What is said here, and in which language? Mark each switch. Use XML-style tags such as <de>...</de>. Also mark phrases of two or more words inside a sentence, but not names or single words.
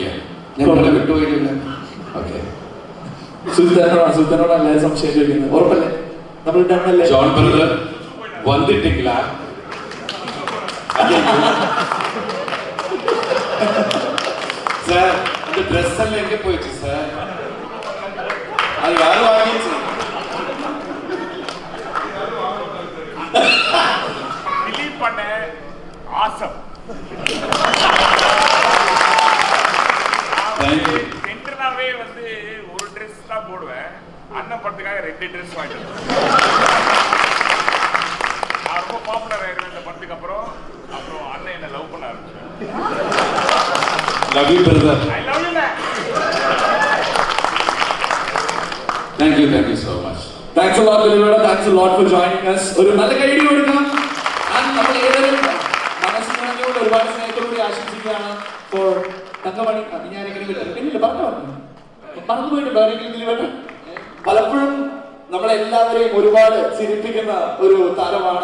<ml>ഞാൻ ഇവിടെ വിട്ടുപോയിട്ടില്ല. ഓക്കെ. സുൽത്താനോട് എല്ലാവരും സംശയം ചോദിക്കുന്നത് ഉറപ്പല്ലേ? നമ്മൾ ഡണ്ണല്ലേ? ജോൺ ബ്രദർ വന്നിട്ടില്ല.</ml> <ta>സാർ அந்த ட்ரெஸ் எல்லாம் எங்க போயிடுச்சு சார்? அது யாரு வாங்கிச்சு? டிலீட் பண்ண ஆசம். சென்டர்னாவே வந்து ஒரு ட்ரெஸ் தான் போடுவேன். அண்ணன் படத்துக்காக 2 ட்ரெஸ் வாங்கிட்டு நான் ரொம்ப பாப்புலர் ஆயிருவேன் இந்த படத்துக்கு அப்புறம். அண்ணன் என்ன லவ் பண்ண ஆரம்பிச்சேன்.</ta> <en>love you brother. I love you man. thank you so much. thanks a lot ദിലീപേട്ടാ, thanks a lot for joining us.</en> <ml>ഒരു നല്ല കൈയടി കൊടുക്കാം. നമ്മൾ ഏതൊരു മനസ്സിനുകൊണ്ട് ഒരുപാട് സ്നേഹത്തോടുകൂടി ആശംസിക്കുകയാണ് ഫോർ തങ്കമണി. ഞാൻ എങ്ങനെ പറഞ്ഞു പോയിട്ടുണ്ടോ ആരെങ്കിലും ദിലീപേട്ടാ? പലപ്പോഴും നമ്മളെല്ലാവരെയും ഒരുപാട് ചിരിപ്പിക്കുന്ന ഒരു താരമാണ്.</ml>